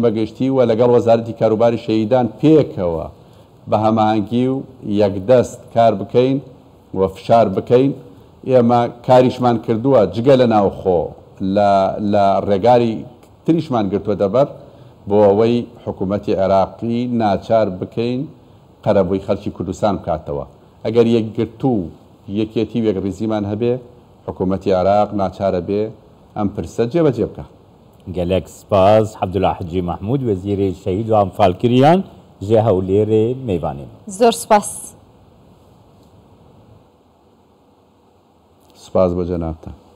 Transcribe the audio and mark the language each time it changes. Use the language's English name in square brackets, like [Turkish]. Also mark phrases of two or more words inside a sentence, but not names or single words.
[Central Kurdish] بەگشتی و لەگەڵ وەزارەتی کاروباری شەیدان پێکەوە بە هەماهەنگی و یەکدەست کار بکەین و فشار بکەین ئێمە کاریشمان کردووە جگە لە ناوخۆ لە ڕێگاری تریشمان گرتووە دەبەر بۆ ئەوەی حکوومەتی عێراقی ناچار بکەین قەرەبووی خەڵکی کوردستان بکاتەوە ئەگەر یەکگرتوو یەکێتی وێگڕیزیمان هەبێ حکوومەتی عێراق ناچارە بێ ئەم پرسە جێبەجێ بکە [Kurdish] gelek spas Abdullah Hacı Mahmud Vezîrê Şehîd û Enfalkiriyan ji Hewlêrê Mêvanê. Zor spas. Spas bo cenab te.